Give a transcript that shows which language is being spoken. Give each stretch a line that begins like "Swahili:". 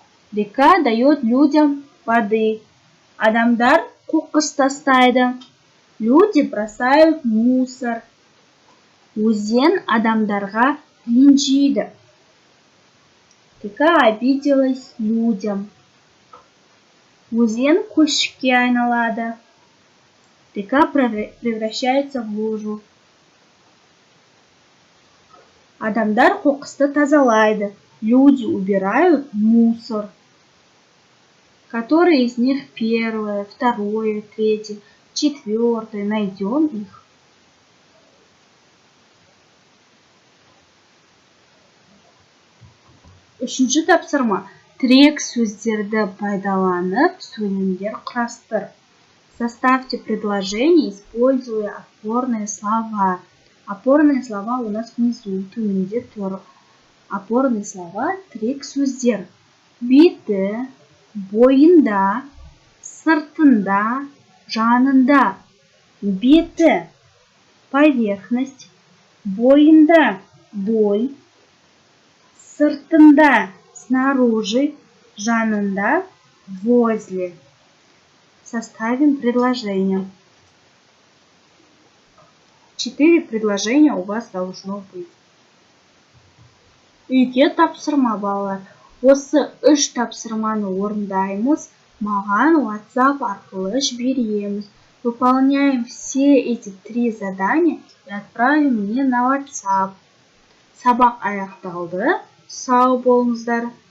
Russian: Река дает людям воды.
Kazakh: Адамдар қоқыс тастайды.
Russian: Люди бросают мусор.
Kazakh: Өзен адамдарға ренжиді.
Russian: Река обиделась людям.
Kazakh: Өзен көлшікке айналады.
Russian: Река превращается в лужу.
Kazakh: Адамдар қоқысты тазалайды.
Russian: Люди убирают мусор. Которые из них первое, второе, третье, четвертое? Найдем их.
Kazakh: Үшінші тапсырма. Тірек сөздерді пайдаланып, сөйлемдер құрастыр.
Russian: Составьте предложение, используя опорные слова. Опорные слова у нас внизу,
Kazakh: төменде тұр.
Russian: Опорные слова
Kazakh: тірек сөздер. Беті, бойында, сыртында, жанында. Беті,
Russian: поверхность,
Kazakh: бойында,
Russian: вдоль,
Kazakh: сыртында,
Russian: снаружи,
Kazakh: жанында,
Russian: возле. Составим предложение. 4 предложения у вас должно быть.
Kazakh: Үйге тапсырма, балалар. Осы 3 тапсырманы орындаймыз, маған WhatsApp арқылы жібереміз.
Russian: Выполняем все эти 3 задания и отправим мне на WhatsApp.
Kazakh: Сабақ аяқталды. Сау болыңыздар.